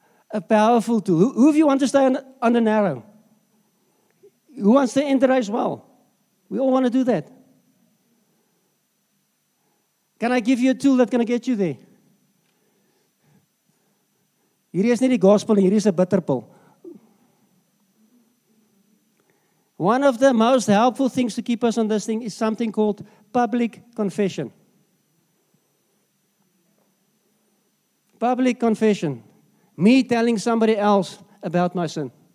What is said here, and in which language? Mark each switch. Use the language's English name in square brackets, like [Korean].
[English] A powerful tool. Who of you want to stay on the narrow? Who wants to enter as well? We all want to do that. Can I give you a tool that's going to get you there? [Afrikaans] Hierdie is nie die gospel, hierdie is 'n bitterpil. [English] One of the most helpful things to keep us on this thing is something called public confession. Public confession. Me telling somebody else about my sin.